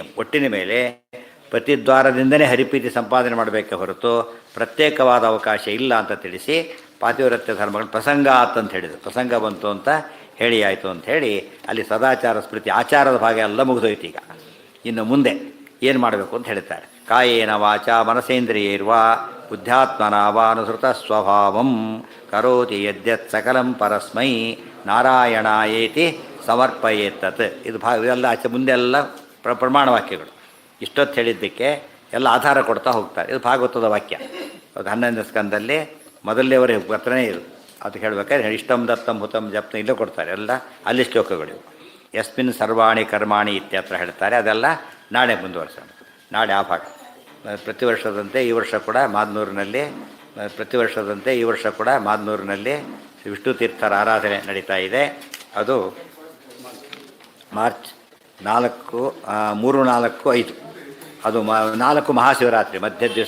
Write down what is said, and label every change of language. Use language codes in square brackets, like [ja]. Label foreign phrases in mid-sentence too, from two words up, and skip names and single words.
[kn] ಒಟ್ಟಿನ ಮೇಲೆ ಪತಿದ್ವಾರದಿಂದನೇ ಹರಿಪ್ರೀತಿ ಸಂಪಾದನೆ ಮಾಡಬೇಕೆ ಹೊರತು ಪ್ರತ್ಯೇಕವಾದ ಅವಕಾಶ ಇಲ್ಲ ಅಂತ ತಿಳಿಸಿ ಪಾತಿವ್ರತ್ಯ ಧರ್ಮಗಳು ಪ್ರಸಂಗಾತ್ ಅಂತ ಹೇಳಿದರು. ಪ್ರಸಂಗ ಬಂತು ಅಂತ ಹೇಳಿ ಆಯಿತು ಅಂತ ಹೇಳಿ ಅಲ್ಲಿ ಸದಾಚಾರ ಸ್ಮೃತಿ ಆಚಾರದ ಭಾಗ ಎಲ್ಲ ಮುಗಿದೋಯ್ತು. ಈಗ ಇನ್ನು ಮುಂದೆ ಏನು ಮಾಡಬೇಕು ಅಂತ ಹೇಳ್ತಾರೆ. [sa] ಕಾಯೇನ ವಾಚ ಮನಸೇಂದ್ರಿಯೈರ್ವ ಬುದ್ಧ್ಯಾತ್ಮನ ವಾನುಸೃತ ಸ್ವಭಾವಂ ಕರೋತಿ ಯದ್ಯತ್ ಸಕಲಂ ಪರಸ್ಮೈ ನಾರಾಯಣಾಯೇತಿ ಸಮರ್ಪಯೇತ್ತತ್. [kn] ಇದು ಇದೆಲ್ಲ ಆಚೆ ಮುಂದೆ ಎಲ್ಲ ಪ್ರಮಾಣ ವಾಕ್ಯಗಳು. ಇಷ್ಟೊತ್ತು ಹೇಳಿದ್ದಕ್ಕೆ ಎಲ್ಲ ಆಧಾರ ಕೊಡ್ತಾ ಹೋಗ್ತಾರೆ. ಇದು ಭಾಗವತದ ವಾಕ್ಯ. ಅದು 11ನೇ ಸ್ಕಂದಲ್ಲಿ ಮೊದಲನೇವರೆ ಹತ್ರನೇ ಇದು. ಅದು ಹೇಳಬೇಕಾದ್ರೆ [sa] ಇಷ್ಟಂ ದತ್ತಂ ಹುತಂ ಜಪ್ತ [kn] ಇಲ್ಲೇ ಕೊಡ್ತಾರೆ ಎಲ್ಲ, ಅಲ್ಲಿ ಶ್ಲೋಕಗಳು. [sa] ಯಸ್ಮಿನ್ ಸರ್ವಾಣಿ ಕರ್ಮಾಣಿ ಇತ್ಯತ್ರ [kn] ಹೇಳ್ತಾರೆ. ಅದೆಲ್ಲ ನಾಳೆ ಮುಂದುವರ್ಸೋಣ. ನಾಳೆ ಆ ಭಾಗ. ಪ್ರತಿ ವರ್ಷದಂತೆ ಈ ವರ್ಷ ಕೂಡ ಮಾದನೂರಿನಲ್ಲಿ ವಿಷ್ಣು ತೀರ್ಥರ ಆರಾಧನೆ ನಡೀತಾ ಇದೆ. ಅದು ಮಾರ್ಚ್ 4, 3, 4, 5 ಅದು 4 ಮಹಾಶಿವರಾತ್ರಿ ಮಧ್ಯ ದಿವಸ.